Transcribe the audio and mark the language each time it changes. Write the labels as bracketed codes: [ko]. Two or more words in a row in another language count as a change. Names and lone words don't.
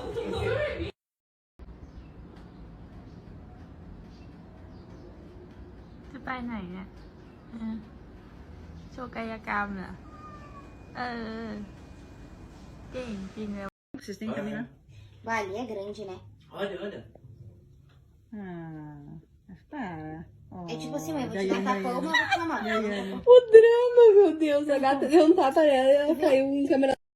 [th] จะไปไหนเนี่ยโชว์กายกรรมเหรอเก่งจริงเลย [pt] Vocês têm que caminhar. Vale, é grande, né? Olha. Tá. É tipo assim, mãe, eu vou te dar um tapão, mas eu vou te mamar. O drama, meu Deus. A gata deu um tapa nela e ela caiu em câmera.